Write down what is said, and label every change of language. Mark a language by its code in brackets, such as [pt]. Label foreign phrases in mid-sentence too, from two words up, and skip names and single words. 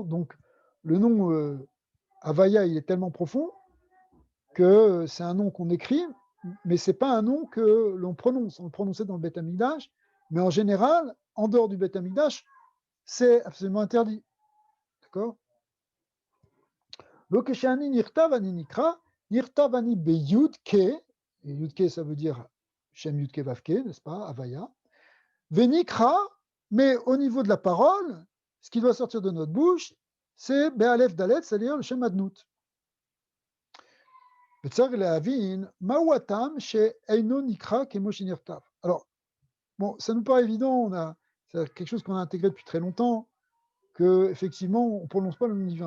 [fr] Donc, le nom Havaya, il est tellement profond que c'est un nom qu'on écrit, mais c'est pas un nom que l'on prononce. On le prononçait dans le Beth Amikdash, mais en général, en dehors du Beth Amikdash, c'est absolument interdit. D'accord? [he] לא כשאני נכתב אני נקרא, נכתב אני ביו״ד ק״י, [fr] et Yudke ça veut dire [he] שם יו״ד ק״י וא״ו ק״י, [fr] n'est-ce pas? Havaya. Venikra, mais au niveau de la parole, ce qui doit sortir de notre bouche, c'est [he] באל״ף דל״ת, [fr] c'est-à-dire le [he] שם אדנות. [fr] Alors, bon, ça nous paraît évident, c'est quelque chose qu'on a intégré depuis très longtemps, qu'effectivement, on ne prononce pas le nom divin.